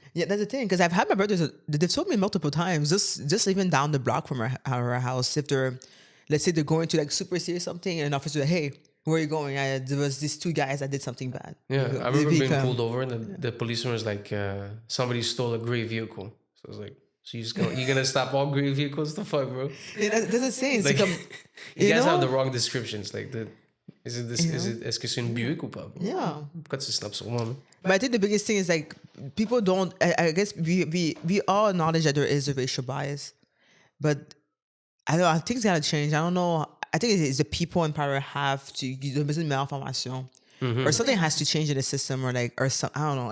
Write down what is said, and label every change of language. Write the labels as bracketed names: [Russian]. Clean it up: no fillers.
[English] Yeah, that's the thing, because I've had my brothers, they've told me multiple times, just even down the block from our house, if let's say they're going to like Super C or something, and an officer like, hey, where are you going? There was these 2 guys that did something bad. Yeah, I remember being pulled over, and the policeman was like, somebody stole a gray vehicle. So I was like, so you're gonna stop all gray vehicles? The fuck, bro? Yeah, that's insane. Like, you guys have the wrong descriptions. Like, is it [French] est-ce que c'est une Buick ou pas? [English] Yeah. [French] Pourquoi tu snap sur moi, man? [English] But I think the biggest thing is like people don't. I guess we all acknowledge that there is a racial bias, but I don't know. Things gotta change. I don't know. I think it's the people in power have to. There's malformation, or something has to change in the system, or some. I don't know.